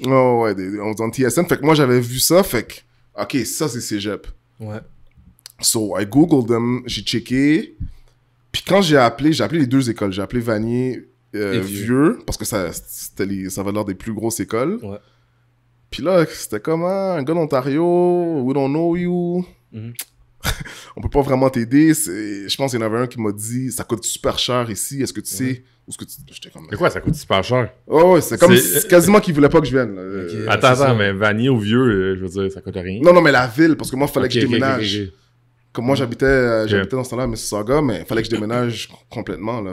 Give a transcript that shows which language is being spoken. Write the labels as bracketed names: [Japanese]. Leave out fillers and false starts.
[French] Oh, ouais, on dit en TSN. Fait que moi, j'avais vu ça. Fait que, OK, ça, c'est cégep. Ouais. [English] So, I googled them. [French] J'ai checké. Puis quand j'ai appelé les deux écoles. J'ai appelé Vanier vieux, parce que ça avait l'air des plus grosses écoles. Ouais. Puis là, c'était comment? Un gars d'Ontario, [English] we don't know you. [French] On peut pas vraiment t'aider. Je pense qu'il y en avait un qui m'a dit, ça coûte super cher ici, est-ce que tu sais où est-ce que tu... J'étais comme... Mais quoi, ça coûte super cher? Oh, ouais, c'est comme quasiment qu'il voulait pas que je vienne. Là. Okay, attends, mais Vanier au vieux, je veux dire, ça coûte rien. Non, mais la ville, parce que moi, il fallait que je déménage. Comme moi, j'habitais dans ce temps-là à Mississauga, mais il fallait que je déménage complètement, là.